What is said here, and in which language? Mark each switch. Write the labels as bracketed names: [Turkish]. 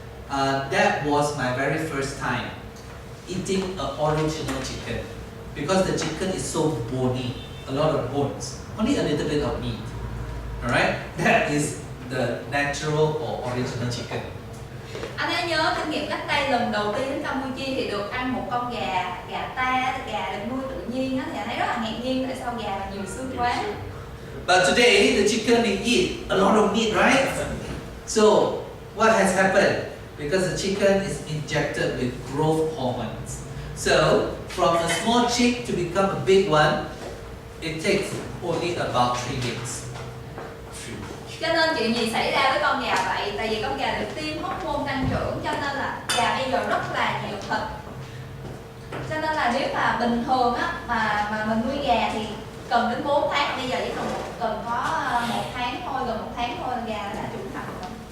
[English] That was my very first time eating an original chicken, because the chicken is so bony, a lot of bones, only a little bit of meat. Alright, that is the natural or original chicken. [Vietnamese] Anh ấy nhớ kinh nghiệm cách đây lần đầu tiên đến Campuchia thì được ăn một con gà gà được nuôi tự nhiên á, thì anh ấy rất là ngạc nhiên tại sao gà là nhiều xương quá. [English] But today the chicken we eat a lot of meat, right? So what has happened? Because the chicken is injected with growth hormones. So from a small chick to become a big one, it takes only about 3 weeks. [Vietnamese] Cho nên chuyện gì xảy ra với con gà vậy? Tại vì con gà được tiêm hormone tăng trưởng, cho nên là gà bây giờ rất là nhiều thịt. Cho nên là nếu mà bình thường á mà mình nuôi gà thì cần đến 4 tháng, bây giờ chỉ cần có 1 tháng thôi, gần 1 tháng thôi gà đã trưởng thành rồi.